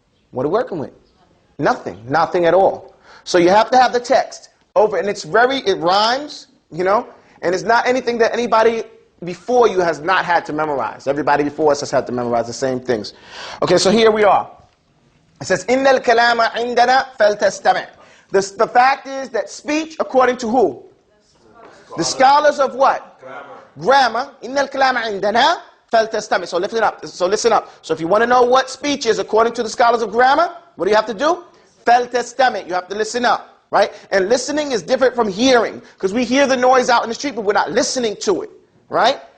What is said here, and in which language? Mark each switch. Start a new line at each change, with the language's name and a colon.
English: What are we working with? Nothing. Nothing at all. So you have to have the text over, and it rhymes, you know, and it's not anything that anybody before you has not had to memorize. Everybody before us has had to memorize the same things. Okay, so here we are. It says,
Arabic: إِنَّ الْكَلَامَ عِنْدَنَا فَلْتَسْتَمِعْ.
English: The fact is that speech, according to who? The scholars of what? Grammar.
Arabic: إِنَّ الْكَلَامَ عِنْدَنَا فَلْتَسْتَمِعْ.
English: So listen up. So if you want to know what speech is according to the scholars of grammar, what do you have to do? فَلْتَسْتَمِعْ. You have to listen up, right? And listening is different from hearing, because we hear the noise out in the street, but we're not listening to it, right?